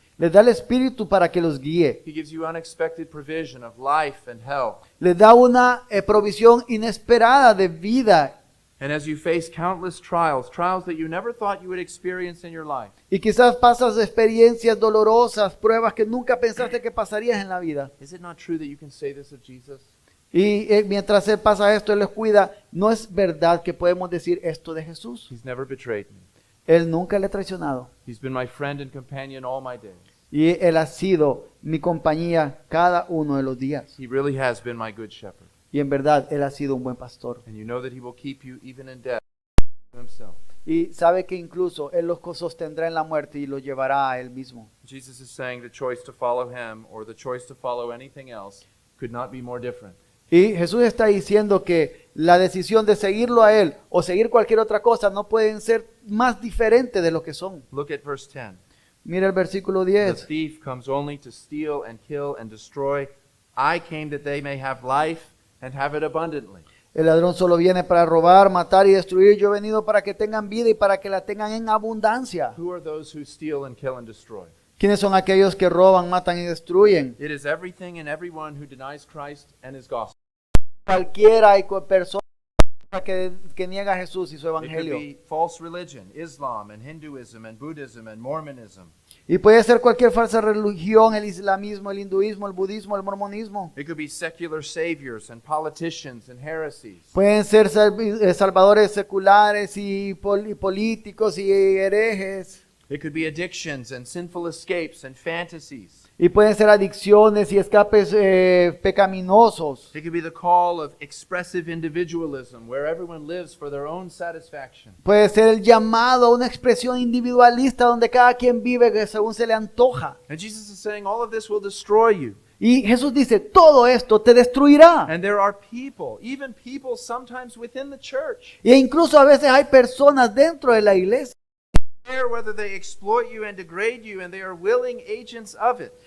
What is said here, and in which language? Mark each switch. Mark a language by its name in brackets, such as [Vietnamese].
[Spanish] Les da el Espíritu para que los guíe. [English] He gives you unexpected provision of life and health. [Spanish] Les da una provisión inesperada de vida. [English] And as you face countless trials, trials that you never thought you would experience in your life, [Spanish] Y quizás pasas experiencias dolorosas, pruebas que nunca pensaste que pasarías en la vida. [English] is it not true that you can say this of Jesus? [Spanish] Y mientras Él pasa esto, Él les cuida. No es verdad que podemos decir esto de Jesús. [English] He's never betrayed me. [Spanish] Él nunca le ha traicionado. [English] He's been my friend and companion all my days. [Spanish] Y Él ha sido mi compañía cada uno de los días. [English] He really has been my good shepherd. [Spanish] Y en verdad, Él ha sido un buen pastor. [English] And you know that he will keep you even in death himself. [Spanish] Y sabe que incluso Él los sostendrá en la muerte y los llevará a Él mismo. [English] Jesus is saying the choice to follow him or the choice to follow anything else could not be more different. [Spanish] Y Jesús está diciendo que la decisión de seguirlo a Él o seguir cualquier otra cosa no pueden ser más diferentes de lo que son. [English] Look at verse 10. [Spanish] Mira el versículo [English] The [Spanish] 10. [English] thief comes only to steal and kill and destroy. I came that they may have life and have it abundantly. [Spanish] El ladrón solo viene para robar, matar y destruir. Yo he venido para que tengan vida y para que la tengan en abundancia. [English] Who are those who steal and kill and destroy? [Spanish] ¿Quiénes son aquellos que roban, matan y destruyen? [English] It is everything and everyone who denies Christ and his gospel. [Spanish] Cualquiera y persona que niega a Jesús y su [English] It could [Spanish] evangelio. [English] be false religion, Islam and Hinduism and Buddhism and Mormonism. [Spanish] Y puede ser cualquier falsa religión, el islamismo, el hinduismo, el budismo, el mormonismo. [English] It could be secular saviors and politicians and heresies. [Spanish] Pueden ser salvadores seculares y políticos y herejes. [English] It could be addictions and sinful escapes and fantasies. [Spanish] Y pueden ser adicciones y escapes pecaminosos. [English] It could be the call of expressive individualism, where everyone lives for their own satisfaction. [Spanish] Puede ser el llamado a una expresión individualista donde cada quien vive según se le antoja. [English] And Jesus is saying all of this will destroy you. [Spanish] Y Jesús dice, todo esto te destruirá. [English] And there are people, even people sometimes within the church, [Spanish] E incluso a veces hay personas dentro de la iglesia [English] care whether they exploit you and degrade you, and they are willing agents of it.